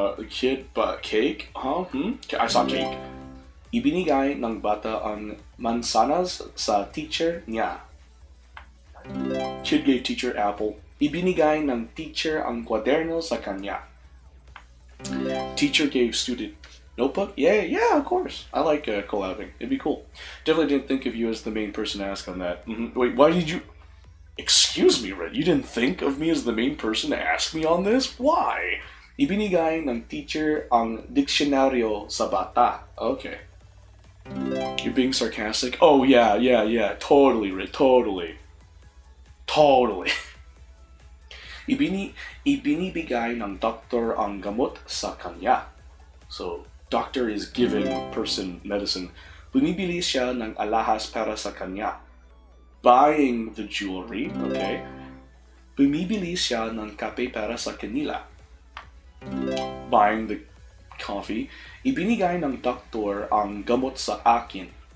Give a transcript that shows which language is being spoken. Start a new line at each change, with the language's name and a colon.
English: Kid but cake? Huh? I saw cake.
Filipino: Ibinigay ng bata ang mansanas sa teacher niya.
English: Kid gave teacher apple.
Filipino: Ibinigay ng teacher ang kwaderno sa kanya.
English: Teacher gave student notebook? Yeah, of course. I like collabing. It'd be cool. Definitely didn't think of you as the main person to ask on that. Wait, why did you... Excuse me, Red. You didn't think of me as the main person to ask me on this? Why?
Filipino: Ibinigay ng teacher ang diksyonaryo sa bata.
English: Okay. You're being sarcastic? Oh, yeah. Totally, Red. Totally.
Filipino: Ibinibigay ng doktor ang gamot sa kanya.
English: So, doctor is giving person medicine.
Filipino: Bumibili siya ng alahas para sa kanya.
English: Buying the jewelry, okay.
Filipino: Bumibili siya ng kape para sa kanila.
English: Buying the coffee.
Filipino: Ibinigay ng doktor ang gamot sa akin.